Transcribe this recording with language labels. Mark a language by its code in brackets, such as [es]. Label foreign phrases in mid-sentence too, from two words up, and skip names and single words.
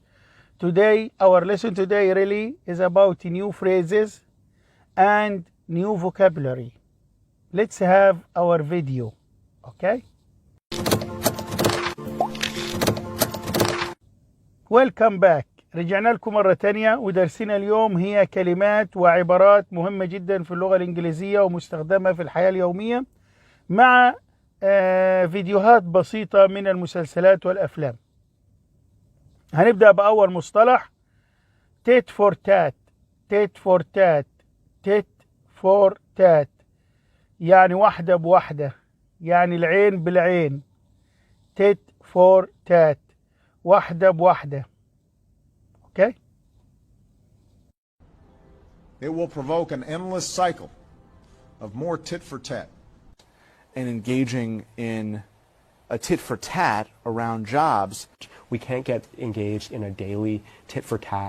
[en] Today, our lesson today really is about new phrases and new vocabulary. Let's have our video, okay? Welcome back. [ar] رجعنا لكم مرة تانية ودرسنا اليوم هي كلمات وعبارات مهمة جدا في اللغة الإنجليزية ومستخدمة في الحياة اليومية مع فيديوهات بسيطة من المسلسلات والأفلام. هنبدأ بأول مصطلح [en] tit for tat. tit for tat. tit for tat [ar] يعني واحدة بواحدة، يعني العين بالعين. [en] tit for tat [ar] واحدة بواحدة. [en] Okay? It will provoke an endless cycle of more tit for tat. And engaging in a tit for tat around jobs. We can't get engaged in a daily tit for tat.